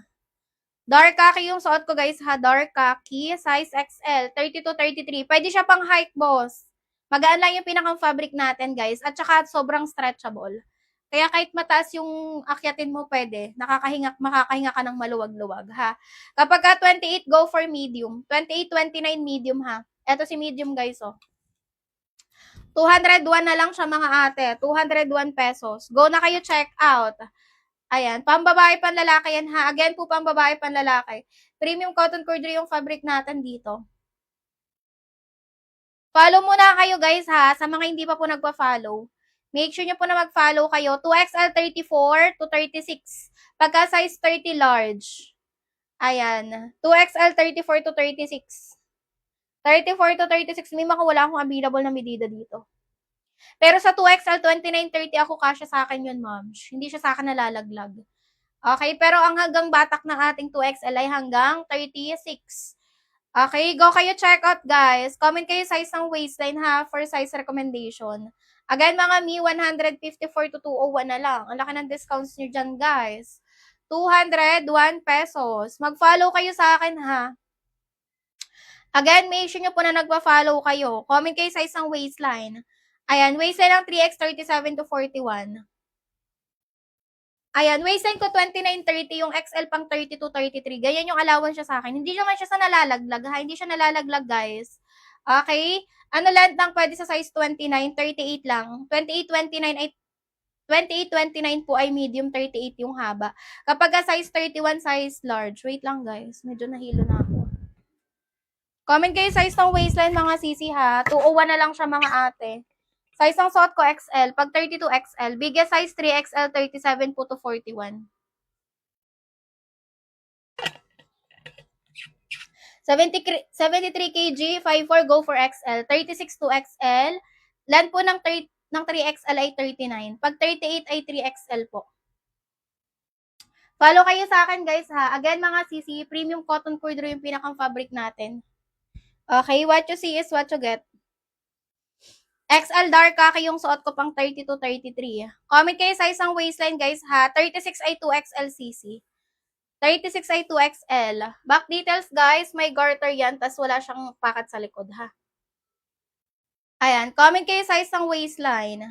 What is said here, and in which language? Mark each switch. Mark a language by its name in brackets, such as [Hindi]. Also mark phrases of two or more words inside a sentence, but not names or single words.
[English] Dark khaki [Filipino] yung suot ko, guys, ha. [English] Dark khaki. Size XL. 32-33. [Filipino] Pwede siya pang hike, boss. Magaan lang yung pinakang fabric natin, guys. At saka sobrang stretchable. Kaya kahit mataas yung akyatin mo, pwede. Makakahinga ka ng maluwag-luwag, ha. Kapag ka 28, [English] go for medium. 28-29 medium, ha. [Filipino] Eto si medium, guys, oh. 201 na lang siya, mga ate. 201 pesos. Go na kayo [English] check out. [Filipino] Ayan, pambabae, panlalaki yan, ha. Again po, pambabae, panlalaki. [English] Premium cotton corduroy [Filipino] yung fabric natin dito. Follow muna kayo, guys, ha. Sa mga hindi pa po nagpa-follow. [English] Make sure [Filipino] nyo po na mag-follow kayo. 2XL 34 to 36. Pagka size 30 large. Ayan. 2XL 34 to 36. 34 to 36. May wala akong available na medida dito. Pero sa 2XL 29-30 ako kasya sa akin yun, ma'am. Hindi siya sa akin nalalaglag. Okay, pero ang hanggang batak ng ating 2XL ay hanggang 36. Okay, go kayo [English] check out [Filipino] guys. Comment kayo size ng waistline ha [English] for size recommendation. [Filipino] Again mga Mi, 154 to 201 na lang. Ang laki ng discounts nyo dyan guys. 201 pesos. Mag-follow kayo sa akin ha. Again, [English] make sure [Filipino] nyo po na nagpa-follow kayo. Comment kayo size ng waistline. Ayan, waistline ng 3X 37 to 41. Ayan, waistline ko 29-30, yung XL pang 32-33. Ganyan yung allowance siya sa akin. Hindi naman siya sa nalalaglag, ha? Hindi siya nalalaglag, guys. Okay? Ano lang pwede sa size 29, 38 lang. 28-29 ay 28-29 po ay medium, 38 yung haba. Kapag size 31, [English] size large. [Filipino] Wait lang, guys. Medyo nahilo na ako. Comment kayo size ng waistline, mga sisi, ha? 201 na lang siya, mga ate. Size ng suot ko, XL. [English] Pag 32 XL. Biggest size 3XL, 37 po to 41. 73 kg, 54, go for XL. [Filipino] 36 to XL. Land po ng 3XL ay 39. Pag 38 ay 3XL po. Follow kayo sa akin, guys, ha? Again, mga sisi, [English] premium cotton corduroy [Filipino] yung pinakang fabric natin. [English] Okay, what you see is what you get. XL dark kaki [Filipino] yung suot ko pang 30 to 33. Comment kayo size ng waistline, guys, ha? 36 ay 2XL CC. 36 ay 2XL. [English] Back details, [Filipino] guys, may garter yan, tas wala siyang pakat sa likod, ha? Ayan, comment kayo size ng waistline.